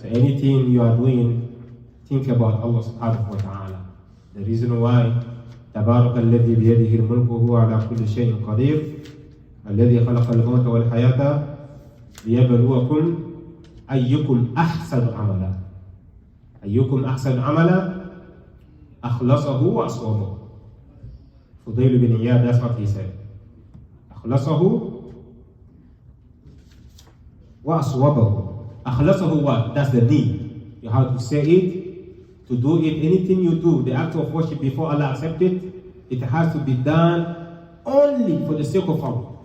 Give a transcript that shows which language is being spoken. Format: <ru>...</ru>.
<en>So anything you are doing, think about Allah subhanahu wa ta'ala. The reason why</en> <ar>تبارك الذي بيده الملك وهو على كل شيء قدير الذي خلق الموت والحياة ليبلوكم أيكم أحسن عملا أيكم أحسن عملا أخلصه وأصوبه.</ar> <en>Fudail bin Iyad, that's what he said.</en> <ar>أخلصه وأصوبه. أخلصه what?</ar> <en>That's the need. You have to say it, to do it. Anything you do, the act of worship before Allah accept it, it has to be done only for the sake of Allah.</en>